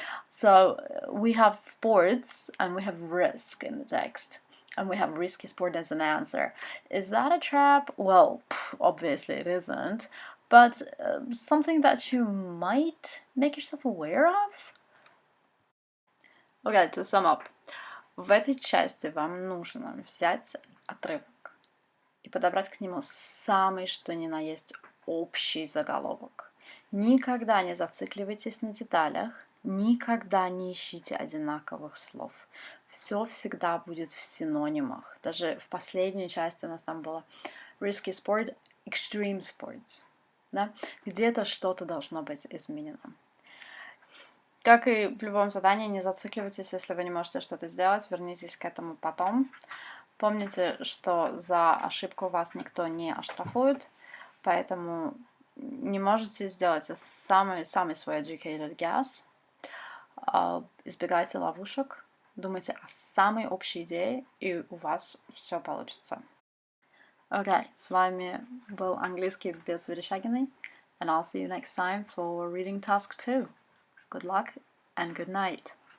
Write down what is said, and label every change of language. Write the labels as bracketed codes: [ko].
[en] So we have sports and we have risk in the text, and we have risky sport as an answer. Is that a trap? Well, obviously it isn't, but something that you might make yourself aware of. Okay, to sum up. [ru] В этой части вам нужно взять отрывок и подобрать к нему самый что ни на есть общий заголовок. Никогда не зацикливайтесь на деталях, никогда не ищите одинаковых слов. Все всегда будет в синонимах. Даже в последней части у нас там было risky sport, extreme sports. Да? Где-то что-то должно быть изменено. Как и в любом задании, не зацикливайтесь, если вы не можете что-то сделать, вернитесь к этому потом. Помните, что за ошибку вас никто не оштрафует, поэтому не можете сделать самый свой educated guess. Избегайте ловушек, думайте о самой общей идее, и у вас все получится. Окей, с вами был английский без Верещагиной, [en] and I'll see you next time for reading task 2. Good luck and good night.